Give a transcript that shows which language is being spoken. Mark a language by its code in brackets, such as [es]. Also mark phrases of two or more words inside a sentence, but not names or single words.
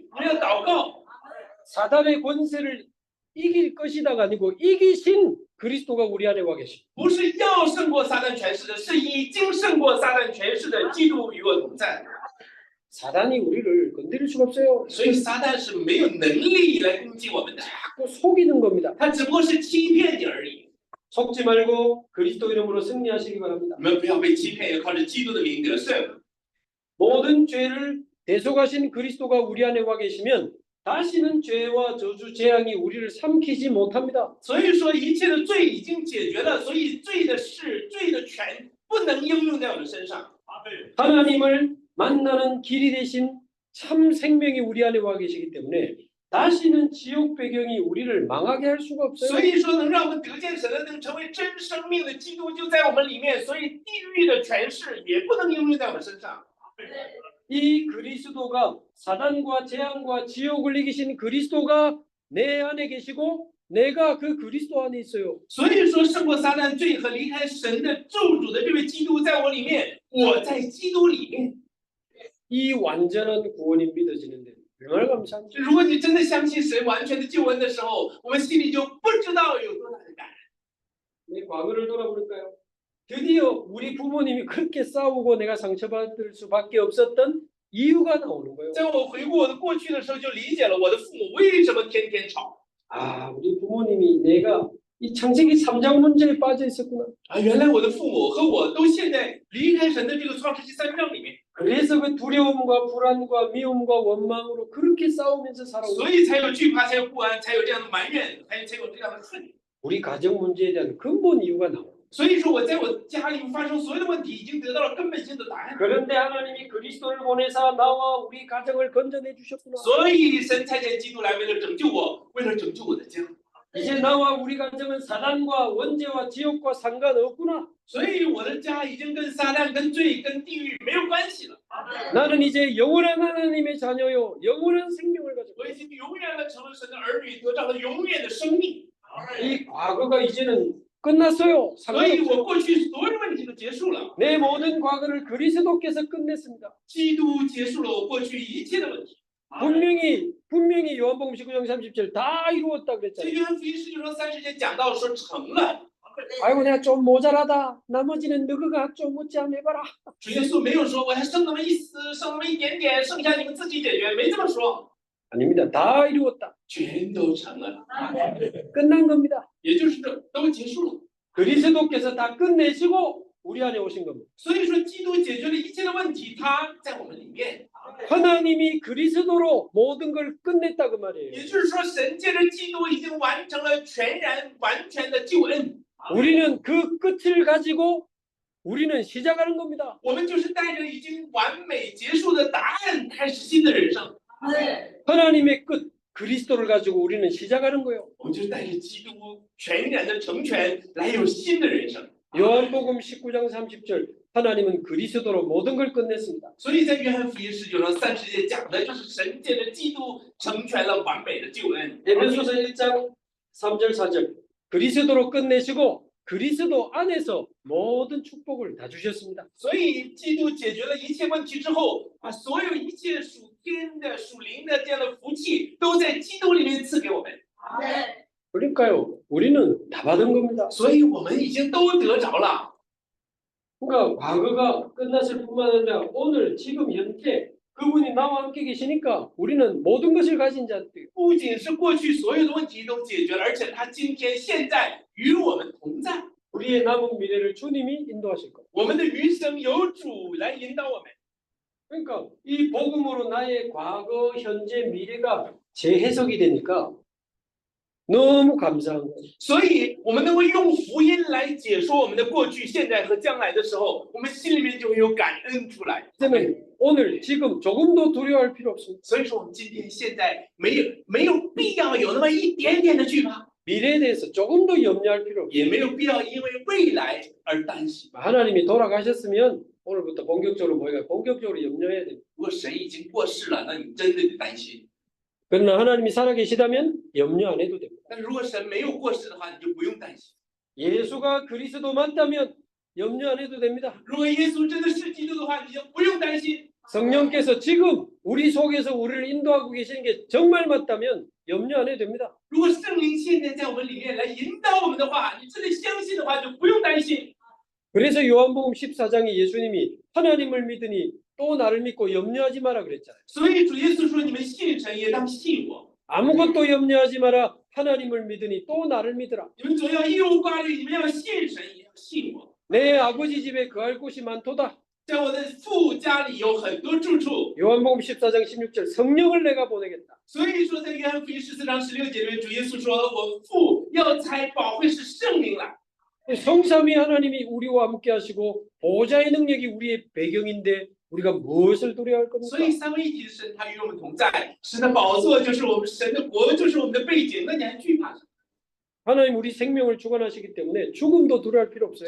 [zh] 我们要祷告， [ko] 사단의 권세를 이길 것이다가 아니고 이기신 그리스도가 우리 안에 와 계시. [zh] 不是要胜过撒旦权势的，是已经胜过撒旦权势的基督与我同在。 [ko] 사단이 우리를 건드릴 수가 없어요. [zh] 所以撒旦是没有能力来攻击我们的， [ko] 자꾸 속이는 겁니다. [zh] 他只不过是欺骗你而已。 [ko] 속지 말고 그리스도 이름으로 승리하시기 바랍니다. [zh] 你们不要被欺骗，要靠着基督的名得胜。 [ko] 모든 죄를 대속하신 그리스도가 우리 안에 와 계시면 다시는 죄와 저주 재앙이 우리를 삼키지 못합니다. [zh] 所以说，一切的罪已经解决了，所以罪的事、罪的权不能应用在我们身上。 [ko] 하나님을 만나는 길이 되신 참 생명이 우리 안에 와 계시기 때문에 다시는 지옥 배경이 우리를 망하게 할 수가 [zh] 所 [ko] 없어요. [zh] 以说，能让我们得见神的，能成为真生命的基督就在我们里面，所以地狱的权势也不能应用在我们身上。 [ko] 이 그리스도가 사단과 재앙과 지옥을 이기신 그리스도가 내 안에 계시고 내가 그 그리스도 안에 있어요. [zh] 所以说，胜过撒旦罪和离开神的咒诅的这位基督在我里面，我在基督里面。 [ko] 이 완전한 구원이 믿어지는데 얼마나 감사합니다. [zh] 如果你真的相信神完全的救恩的时候，我们心里就不知道有多大的感恩。 [ko] 내 과거를 돌아보니까요. 드디어 우리 부모님이 그렇게 싸우고 내가 상처받을 수밖에 없었던 이유가 나오는 거예요. [zh] 在我回顾我的过去的时候，就理解了我的父母为什么天天吵。 [ko] 아, 우리 부모님이 내가 이 창세기 3장 문제에 빠져 있었구나. [zh] 啊，原来我的父母和我都陷在离开神的这个创世纪3章里面， [ko] 그래서 그 두려움과 불안과 미움과 원망으로 그렇게 싸우면서 살아오고 [zh] 所以才有惧怕，才有不安，才有这样的埋怨，才有这样的恨。 [ko] 우리 가정 문제에 대한 근본 이유가 나와요. [zh] 所以说，我在我家里发生所有的问题，已经得到了根本性的答案。 [ko] 그런데 하나님이 그리스도를 보내사 나와 우리 가정을 건져내 주셨구나. [zh] 所以神差遣基督来，为了拯救我，为了拯救我的家。 [ko] 이제 나와 우리 가정은 사단과 원죄와 지옥과 상관없구나. [zh] 所以我的家已经跟撒旦、跟罪、跟地狱没有关系了。 [ko] 나는 이제 영원한 하나님의 자녀요, 영원한 생명을 가졌고 [zh] 我已经永远的成了神的儿女，得到了永远的生命。 [ko] 이 과거가 이제는 끝났어요. [zh] 所以我 [ko] 상관없어요. [zh] 过去所有的问题都结束了， [ko] 내 모든 과거를 그리스도께서 끝냈습니다. [zh] 基督结束了我过去一切的问题。 [ko] 분명히 요한복음 19장 30절 다 이루었다 [zh] 这 [ko] 그랬잖아요. [zh] 约翰福音19章30节讲到说成了， [ko] 아이고 내가 좀 모자라다. 나머지는 너희가 좀 어찌하면 해봐라. [zh] 主耶稣没有说我还剩那么一丝，剩那么一点点，剩下你们自己解决，没这么说， [ko] 아닙니다. 다 이루었다. [zh] 全都成了， [ko] 끝난 겁니다. [zh] 也就是这都结束了。 [ko] 그리스도께서 다 끝내시고 우리 안에 오신 겁니다. [zh] 所以说，基督解决了一切的问题，他在我们里面。 [ko] 하나님이 그리스도로 모든 걸 끝냈다 그 말이에요. [zh] 也就是说，神借着基督已经完成了全然完全的救恩。 [ko] 우리는 그 끝을 가지고 우리는 시작하는 겁니다. [zh] 我们就是带着已经完美结束的答案，开始新的人生。 [ko] 하나님의 끝 그리스도를 가지고 우리는 시작하는 거예요. [zh] 我们就是带着基督全然的成全，来有新的人生。 [ko] 요한복음 19장 30절 하나님은 그리스도로 모든 걸 끝냈습니다. [zh] 所以在约翰福音19章30节讲的就是神借着基督成全了完美的救恩。 [ko] 에베소서 1장 3절 4절 그리스도로 끝내시고 그리스도 안에서 모든 축복을 다 주셨습니다. [zh] 所以基督解决了一切问题之后，把所有一切属天的、属灵的这样的福气，都在基督里面赐给我们。 [ko] 그러니까요, 우리는 다 받은 겁니다. [zh] 所以我们已经都得着了。 [ko] 그러니까 과거가 끝났을 뿐만 아니라 오늘 지금 현재 그분이 나와 함께 계시니까 우리는 모든 것을 가진 자들. [zh] 不仅是过去所有的问题都解决了，而且他今天现在与我们同在。 [ko] 우리의 남은 미래를 주님이 인도하실 겁니다. [zh] 我们的余生由主来引导我们。 [ko] 그러니까 이 복음으로 나의 과거, 현재, 미래가 재해석이 되니까 너무 감사한 거예요. [zh] 所以，我们能够用福音来解说我们的过去、现在和将来的时候，我们心里面就会有感恩出来。 [ko] 때문에 오늘 지금 조금도 두려워할 필요 없습니다. [zh] 所以说，我们今天现在没有必要有那么一点点的惧怕， [ko] 미래에 대해서 조금도 염려할 필요 없어요. [zh] 也没有必要因为未来而担心。 [ko] 하나님이 돌아가셨으면 오늘부터 본격적으로 우리가 본격적으로 염려해야 됩니다. [zh] 如果神已经过世了，那你真的得担心。 [ko] 그러나 하나님이 살아계시다면 염려 안 해도 됩니다. [zh] 但是如果神没有过世的话，你就不用担心。 [ko] 예수가 그리스도 맞다면 염려 안 해도 됩니다. [zh] 如果耶稣真的是基督的话，你就不用担心。 [ko] 성령께서 지금 우리 속에서 우리를 인도하고 계시는 게 정말 맞다면 염려 안 해도 됩니다. [zh] 如果圣灵现在在我们里面来引导我们的话，你真的相信的话，就不用担心。 [ko] 그래서 요한복음 14장에 예수님이 하나님을 믿으니 또 나를 믿고 염려하지 마라 그랬잖아요. [zh] 所以主耶稣说：“你们信神，也当信我。 [ko] 아무것도 염려하지 마라. 하나님을 믿으니 또 나를 믿으라. [zh] 你们总要一无挂虑，你们要信神，也要信我。 [ko] 내 아버지 집에 거할 곳이 많도다. [zh] 在我的父家里有很多住处。 [ko] 요한복음 14장 16절 성령을 내가 보내겠다. [zh] 所以说，在约翰福音14章16节里面，主耶稣说：“我父要差保惠师圣灵来。” [ko] 성삼위 하나님이 우리와 함께 하시고 보호자의 능력이 우리의 배경인데 우리가 무엇을 두려워할 겁니까? [zh] 所以三位一体的神，他与我们同在，神的宝座就是我们，神的国就是我们的背景，那你还惧怕什么？ [ko] 하나님 우리 생명을 주관하시기 때문에 죽음도 두려워할 필요 없어요.